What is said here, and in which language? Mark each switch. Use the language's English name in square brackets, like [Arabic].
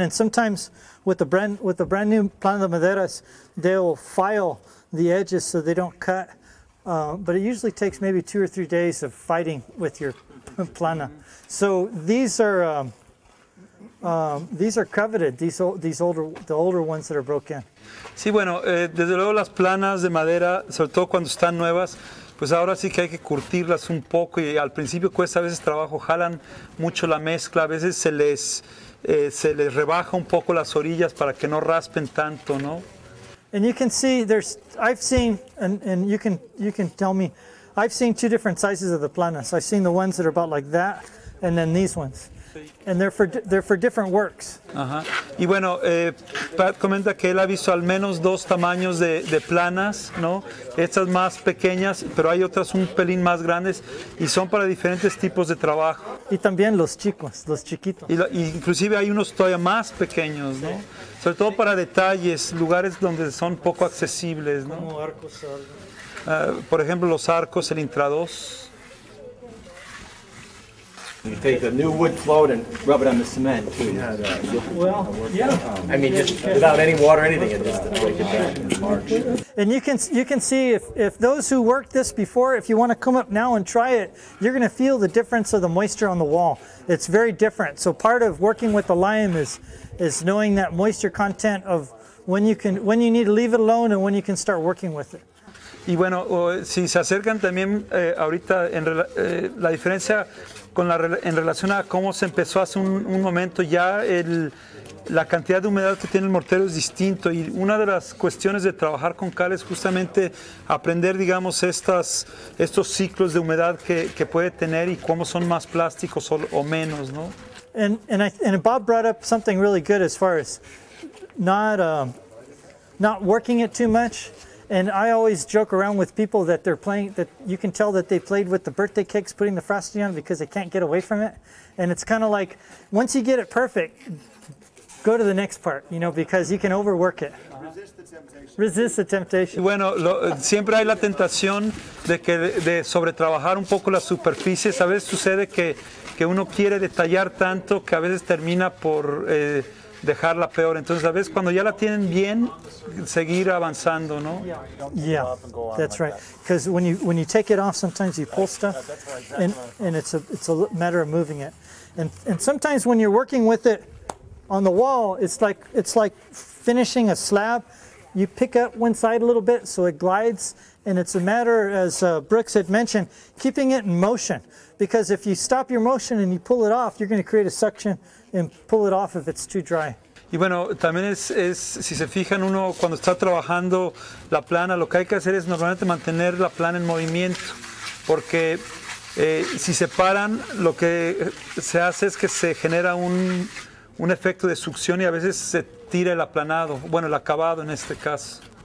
[English] And sometimes with the brand new plana de maderas, they'll file the edges so they don't cut. But it usually takes maybe 2 or 3 days of fighting with your plana. So these are coveted. The older ones that are broken. [Spanish] Sí, bueno, desde luego las planas de madera, sobre todo cuando están nuevas, pues ahora sí que hay que curtirlas un poco y al principio cuesta a veces trabajo, jalan mucho la mezcla, a veces se les rebaja un poco las orillas para que no raspen tanto, ¿no? [English] And you can see I've seen, and you can tell me, I've seen 2 different sizes of the planas. I've seen the ones that are about like that, and then these ones. And they're for different works. [Spanish] Ajá. Y bueno, Pat comenta que él ha visto al menos 2 tamaños de planas, ¿no? Estas más pequeñas, pero hay otras un pelín más grandes y son para diferentes tipos de trabajo. Y también los chiquitos. Y inclusive hay unos todavía más pequeños, ¿no? Sobre todo para detalles, lugares donde son poco accesibles, ¿no? Como arcos. Por ejemplo, los arcos, el intrados. [English] You take a new wood float and rub it on the cement too. Well, yeah. I mean, just without any water or anything, it just break it back in March. And you can see if those who worked this before, if you want to come up now and try it, you're going to feel the difference of the moisture on the wall. It's very different. So part of working with the lime is knowing that moisture content of when you need to leave it alone and when you can start working with it. [Spanish] Y bueno, si se acercan también ahorita la diferencia en relación a cómo se empezó hace un momento, ya la cantidad de humedad que tiene el mortero es distinto y una de las cuestiones de trabajar con cal es justamente aprender, digamos, estos ciclos de humedad que puede tener y cómo son más plásticos o menos, ¿no? [English] And Bob brought up something really good as far as not working it too much. And I always joke around with people that they're playing, that you can tell that they played with the birthday cakes, putting the frosting on because they can't get away from it. And it's kind of like, once you get it perfect, go to the next part, because you can overwork it. Resist the temptation. [Spanish] Bueno, siempre hay la tentación de sobretrabajar un poco las superficies. A veces sucede que uno quiere detallar tanto que a veces termina por dejarla peor. Entonces, a veces cuando ya la tienen bien, seguir avanzando, ¿no? [English] Yeah, that's right. Because when you take it off, sometimes you pull stuff, and it's a matter of moving it. And sometimes when you're working with it on the wall, it's like finishing a slab. You pick up one side a little bit so it glides, and it's a matter, as Brooks had mentioned, keeping it in motion. Because if you stop your motion and you pull it off, you're going to create a suction and pull it off if it's too dry. [Spanish] Y bueno, también es si se fijan uno cuando está trabajando la plana, lo que hay que hacer es normalmente mantener la plana en movimiento, porque si se paran, lo que se hace es que se genera un efecto de succión y a veces se tira el aplanado, bueno, el acabado en este caso.